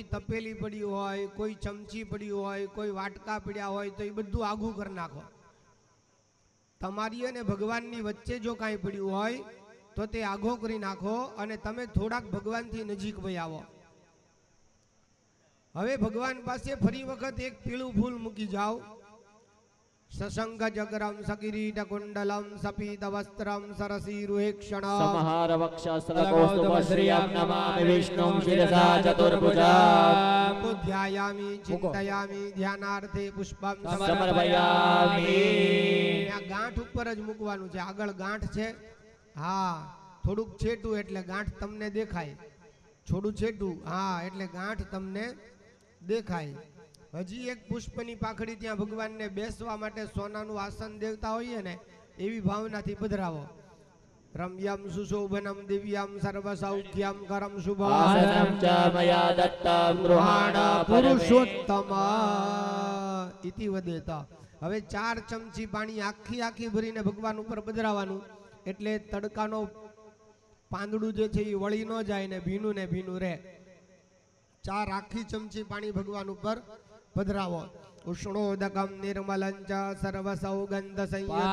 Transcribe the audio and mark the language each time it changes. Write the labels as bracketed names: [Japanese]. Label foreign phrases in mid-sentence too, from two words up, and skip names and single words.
[Gujarati] તપેલી પડ્યું હોય કોઈ ચમચી પડ્યું હોય કોઈ વાટકા પડ્યા હોય તો એ બધું આઘું કરી નાખો તમારી અને ભગવાનની વચ્ચે જો કાંઈ પડ્યું હોય તો તે આઘો કરી નાખો અને તમે થોડાક ભગવાનથી નજીક વહી આવો હવે ભગવાન પાસે ફરી વખત એક પીળું ફૂલ મૂકી જાઓ [Sanskrit] सशंख जगरम सकिरीट कुंडलम सपीत वस्त्रम सरसीरुहेक्षण समहार वक्षस्थलकौस्तुभश्रियं नमामि विष्णुं शिरसा चतुर्भुजाम् तो ध्यायामि चिन्तयामि ध्यानार्थे पुष्पम् समर्पयामि [Gujarati] આ ગાંઠ ઉપર જ મૂકવાનું છે આગળ ગાંઠ છે હા થોડુંક છેટું એટલે ગાંઠ તમને દેખાય થોડું છેટું હા એટલે ગાંઠ તમને દેખાય હજી એક પુષ્પની પાખડી ત્યાં ભગવાનને બેસવા માટે સોનાનું આસન દેવતા હોઈએ ને એવી ભાવનાથી પધરાવો [Sanskrit] रम्यम् सुशोभनम् दिव्यम् सर्वसौख्यम् करम् शुभम् आसनं च मया दत्तं गृहाण पुरुषोत्तम इति वदेत् [Gujarati] હવે 4 ચમચી પાણી આખી ભરીને ભગવાન ઉપર પધરાવાનું એટલે તડકાનો પાંદડું જે છે એ વળી ન જાય ને ભીનું રહે 4 આખી ચમચી પાણી ભગવાન ઉપર પધરાવો [Sanskrit] उष्णोदकम् निर्मलं च सर्वसौगन्ध संयुतम्